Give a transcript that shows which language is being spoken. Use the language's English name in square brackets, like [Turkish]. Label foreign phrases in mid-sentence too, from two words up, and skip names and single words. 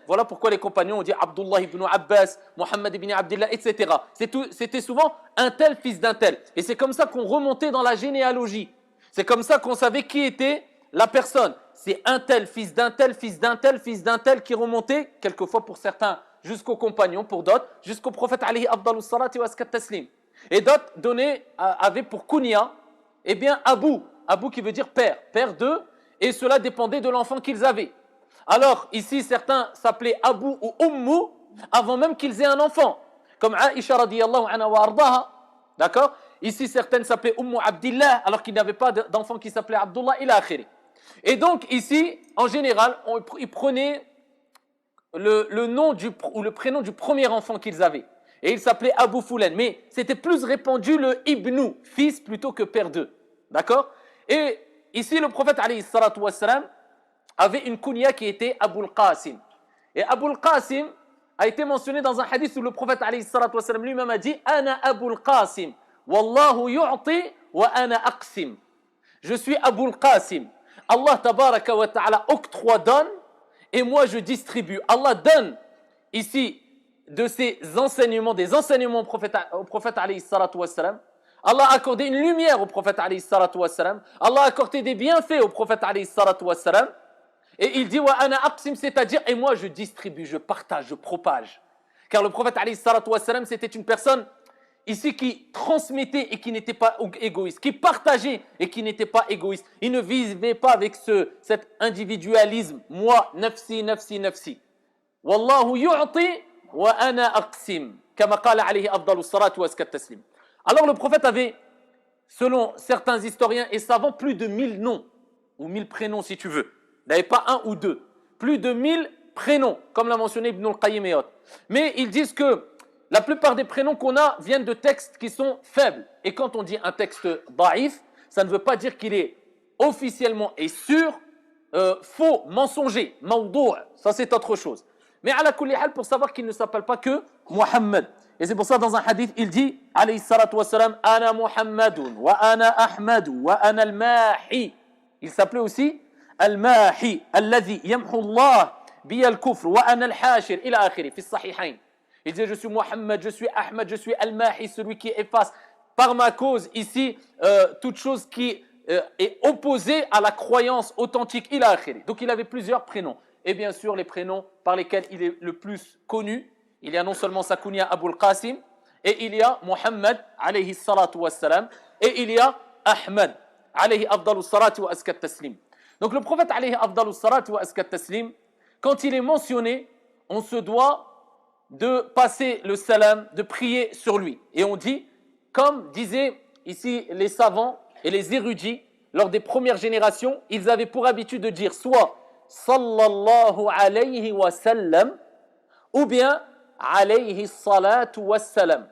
[French] Voilà pourquoi les compagnons ont dit Abdullah ibn Abbas, Muhammad ibn Abdillah, etc. C'était souvent un tel fils d'un tel. Et c'est comme ça qu'on remontait dans la généalogie. C'est comme ça qu'on savait qui était la personne. C'est un tel, fils d'un tel, fils d'un tel, fils d'un tel qui remontait, quelquefois pour certains, jusqu'aux compagnons, pour d'autres, jusqu'au prophète [Arabic] عليه أفضل الصلاة وأزكى التسليم. [French] Et d'autres avaient pour kunya, eh bien, Abou qui veut dire père, père d'eux, et cela dépendait de l'enfant qu'ils avaient. Alors, ici, certains s'appelaient Abou ou Ummu avant même qu'ils aient un enfant, comme Aisha [Arabic] رضي الله عنها وأرضاها, [French] d'accord? Ici, certaines s'appelaient Ummu Abdillah, alors qu'ils n'avaient pas d'enfant qui s'appelait Abdullah, [Arabic] إلى آخره. [French] Et donc, ici, en général, ils prenaient le nom ou le prénom du premier enfant qu'ils avaient. Et il s'appelait [Arabic] أبو فلان. [French] Mais c'était plus répandu le Ibnu, fils plutôt que père d'eux. D'accord? Et ici, le prophète [Arabic] عليه الصلاة والسلام [French] avait une kunya qui était Abul Qasim. Et Abul Qasim a été mentionné dans un hadith où le prophète [Arabic] عليه الصلاة والسلام [French] lui-même a dit [Arabic] أنا أبو القاسم، والله يعطي وأنا أقسم. [French] Je suis Abul Qasim. Allah [Arabic] تبارك وتعالى [French] octroie, donne, et moi je distribue. Allah donne ici de ses enseignements, des enseignements au prophète [Arabic] عليه الصلاة والسلام. [French] Allah a accordé une lumière au prophète [Arabic] عليه الصلاة والسلام. [French] Allah a accordé des bienfaits au prophète [Arabic] عليه الصلاة والسلام. [French] Et il dit [Arabic] وأنا أقسم, [French] c'est-à-dire et moi je distribue, je partage, je propage. Car le prophète [Arabic] عليه الصلاة والسلام, [French] c'était une personne ici qui transmettait et qui n'était pas égoïste, qui partageait et qui n'était pas égoïste. Il ne vivait pas avec cet individualisme. Moi, [Arabic] نفسي، نفسي، نفسي. والله يعطي وأنا أقسم. كما قال عليه أفضل الصلاة وأزكى التسليم. [French] Alors le prophète avait, selon certains historiens et savants, plus de 1000 noms, ou 1000 prénoms si tu veux. Il n'avait pas un ou deux. Plus de 1000 prénoms, comme l'a mentionné Ibn al-Qayyim et autres. Mais ils disent que la plupart des prénoms qu'on a viennent de textes qui sont faibles. Et quand on dit un texte da'if, ça ne veut pas dire qu'il est officiellement et sûr, faux, mensonger, mawdou', ça c'est autre chose. [Arabic] Mais على كل حال, [French] pour savoir qu'il ne s'appelle pas que Muhammad. Et c'est pour ça dans un hadith, il dit, [Arabic] عليه الصلاة والسلام, أنا محمد، وأنا أحمد، وأنا الماحي. [French] Il s'appelait aussi [Arabic] الماحي، الذي يمحو الله بي الكفر، وأنا الحاشر، إلى آخره، في الصحيحين. [French] Il disait, je suis Muhammad, je suis Ahmad, je suis Al-Mahi, celui qui efface par ma cause ici toute chose qui est opposée à la croyance authentique. Il a akhiri. Donc il avait plusieurs prénoms. Et bien sûr, les prénoms par lesquels il est le plus connu, il y a non seulement sa kunya Abul Qasim, et il y a Muhammad, [Arabic] عليه الصلاة والسلام, [French] et il y a Ahmad, [Arabic] عليه أفضل الصلاة وأزكى التسليم. [French] Donc le prophète, [Arabic] عليه أفضل الصلاة وأزكى التسليم, [French] quand il est mentionné, on se doit de passer le salam, de prier sur lui. Et on dit, comme disaient ici les savants et les érudits, lors des premières générations, ils avaient pour habitude de dire soit [Arabic] صلى الله عليه وسلم [French] ou bien [Arabic] عليه الصلاة والسلام.